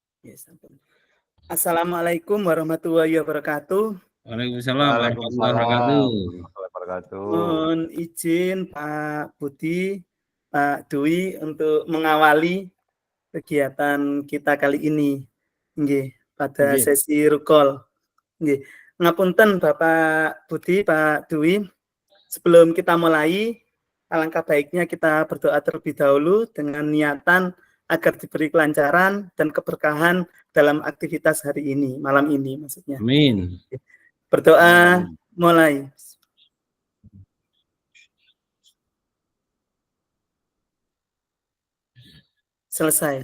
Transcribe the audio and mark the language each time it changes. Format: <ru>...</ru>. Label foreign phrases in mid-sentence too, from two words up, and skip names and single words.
<ar>السلام عليكم ورحمة الله وبركاته. وعليكم السلام ورحمة الله وبركاته. وعليكم السلام وبركاته.</ar> <id>Mohon izin Pak Budi, Pak Dwi untuk mengawali kegiatan kita kali ini. Nggih, pada Nggih. sesi rukol. Nggih. Ngapunten Bapak Budi, Pak Dwi. Sebelum kita mulai, alangkah baiknya kita berdoa terlebih dahulu dengan niatan agar diberi kelancaran dan keberkahan dalam aktivitas hari ini, malam ini maksudnya. Amin. Berdoa mulai. Selesai.</id>